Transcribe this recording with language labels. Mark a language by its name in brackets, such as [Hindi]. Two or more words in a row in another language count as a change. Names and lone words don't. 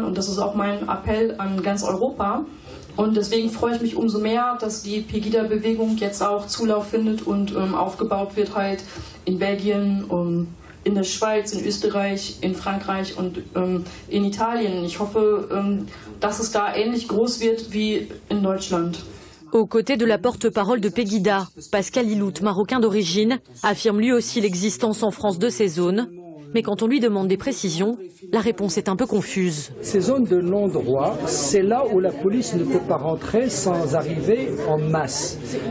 [German] Und das ist auch mein Appell an ganz Europa. Und deswegen freue ich mich umso mehr, dass die Pegida-Bewegung jetzt auch Zulauf findet und aufgebaut wird halt in Belgien, in der Schweiz, in Österreich, in Frankreich und in Italien. Ich hoffe, dass es da ähnlich groß wird wie in Deutschland. [French] Aux côtés de la porte-parole de Pegida, Pascal Ilout, marocain d'origine, affirme lui aussi l'existence en France de ces zones Mais quand on lui demande des précisions, la réponse est un peu confuse. Ces zones de non-droit, c'est là où la police ne peut pas rentrer sans arriver en masse.